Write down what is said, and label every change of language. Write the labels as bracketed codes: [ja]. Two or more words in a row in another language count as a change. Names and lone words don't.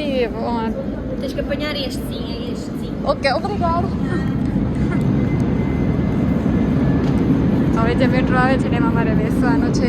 [pt] Tens que apanhar este sim, é este sim. Ok, obrigado. [gu] હવે જે મેટ્રો આવે છે એમાં મારે બેસવાનું છે.